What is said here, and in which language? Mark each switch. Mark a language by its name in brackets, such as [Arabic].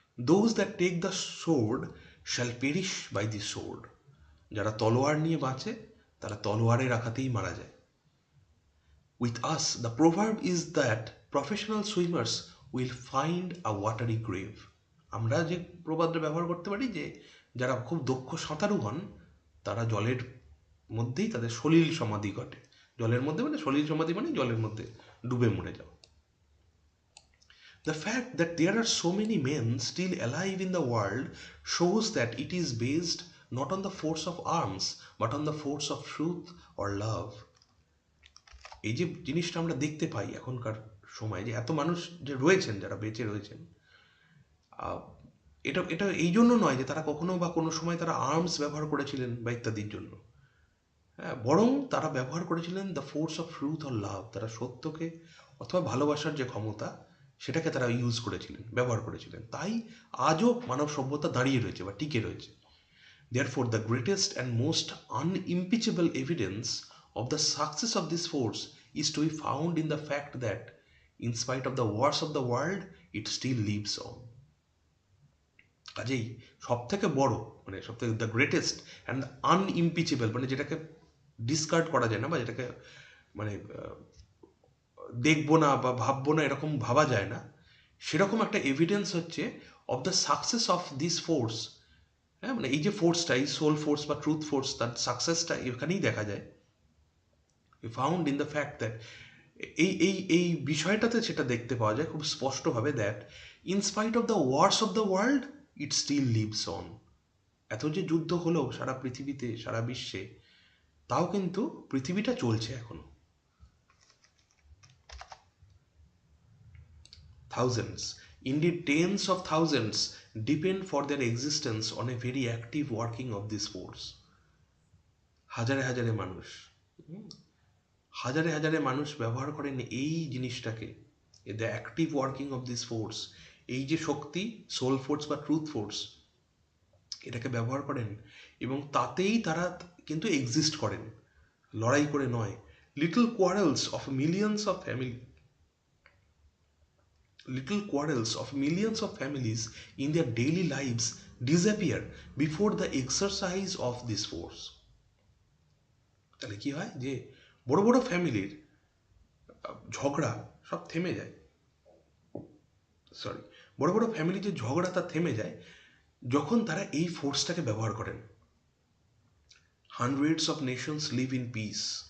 [English] Those that take the sword shall perish by the sword. [Bangla] যারা তলোয়ার নিয়ে বাঁচে তারা তলোয়ারের আঘাতেই মারা যায়। [English] With us, the proverb is that professional swimmers will find a watery grave. [Bangla] আমরা যে প্রবাদটা ব্যবহার করতে পারি যে যারা খুব দক্ষ সাঁতারু হন তারা জলের মধ্যেই তাদের সলিল সমাধি ঘটে। জলের মধ্যে মানে সলিল সমাধি মানে জলের মধ্যে ডুবে মরে যাও। [English] The fact that there are so many men still alive in the world shows that it is based not on the force of arms but on the force of truth or love. [Bangla] এই যে জিনিসটা আমরা দেখতে পাই এখনকার সময় যে এত মানুষ যে রয়েছেন যারা বেঁচে রয়েছেন, এটা এটা এই জন্য নয় যে তারা কখনো বা কোনো সময় তারা আর্মস ব্যবহার করেছিলেন বা ইত্যাদির জন্য, হ্যাঁ, বরং তারা ব্যবহার করেছিলেন [English] The force of truth or love. [Bangla] তারা সত্যকে অথবা ভালোবাসার যে ক্ষমতা সেটাকে তারা ইউজ করেছিলেন, ব্যবহার করেছিলেন। তাই আজও মানব সভ্যতা দাঁড়িয়ে রয়েছে বা টিকে রয়েছে। [English] Therefore, the greatest and most unimpeachable evidence of the success of this force is to be found in the fact that, in spite of the wars of the world, it still lives on. [Bangla] কাজেই সব থেকে বড় মানে সব থেকে [English] the greatest and unimpeachable [Bangla] মানে যেটাকে discard করা যায় না বা যেটাকে মানে দেখবো না বা ভাববো না এরকম ভাবা যায় না, সেরকম একটা এভিডেন্স হচ্ছে [English] Of the success of this force. [Bangla] হ্যাঁ, মানে এই যে ফোর্সটা, এই সোল ফোর্স বা ট্রুথ ফোর্স, তার সাকসেসটা এখানেই দেখা যায়। [English] found in the fact that [Bangla] এই বিষয়টাতে সেটা দেখতে পাওয়া যায় খুব স্পষ্টভাবে, [English] That in spite of the wars of the world it still lives on. [Bangla] এত যে যুদ্ধ হলো সারা পৃথিবীতে, সারা বিশ্বে, তাও কিন্তু পৃথিবীটা চলছে এখনো। [English] Thousands, indeed tens of thousands, depend for their existence on a very active working of this force. [Bangla] হাজারে হাজারে মানুষ, হাজারে হাজারে মানুষ ব্যবহার করেন এই জিনিসটাকে, [English] The active working of this force. [Bangla] এই যে শক্তি, সোল ফোর্স বা ট্রুথ ফোর্স, এটাকে ব্যবহার করেন এবং তাতেই তারা কিন্তু এক্সিস্ট করেন, লড়াই করে নয়। [English] Little quarrels of millions of family Little quarrels of millions of families in their daily lives disappear before the exercise of this force. [Bangla] তাহলে কি হয় যে বড় বড় ফ্যামিলির ঝগড়া সব থেমে যায়, বড় বড় ফ্যামিলির যে ঝগড়া তা থেমে যায় যখন তারা এই ফোর্সটাকে ব্যবহার করেন। [English] Hundreds of nations live in peace.